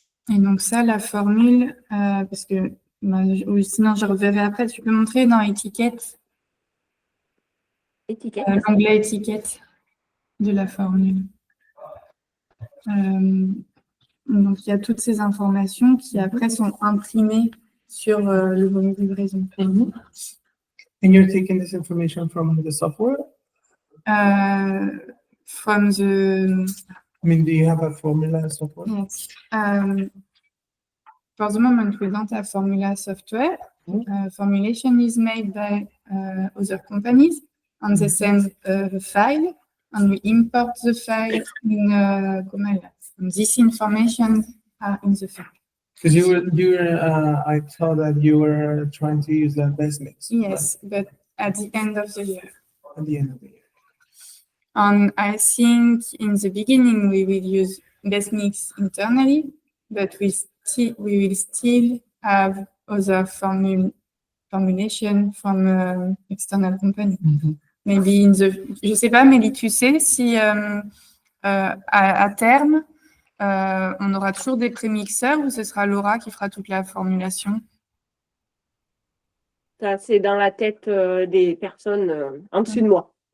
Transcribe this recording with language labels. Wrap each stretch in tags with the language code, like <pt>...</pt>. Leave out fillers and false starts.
<fr>Et donc ça, la formule, parce que sinon je reverrai après, tu peux montrer dans étiquette. L'onglet étiquette de la formule. Donc, il y a toutes ces informations qui, après, sont imprimées sur le vomi de livraison.</fr> <en>And you're taking this information from the software? From the... I mean, do you have a formula software? Yes. For the moment, we don't have formula software. Formulation is made by other companies, and they send the file, and we import the file in Comala. And this information are in the file. Because I thought that you were trying to use the best mix. Yes, but at the end of the year. At the end of the year. And I think in the beginning we will use best mix internally, but we will still have other formulation from external company.</en> <fr>Maybe je sais pas, Mélie, tu sais si à terme on aura toujours des prémixeurs ou ce sera Laura qui fera toute la formulation? Ça, c'est dans la tête des personnes en dessus de moi.</fr>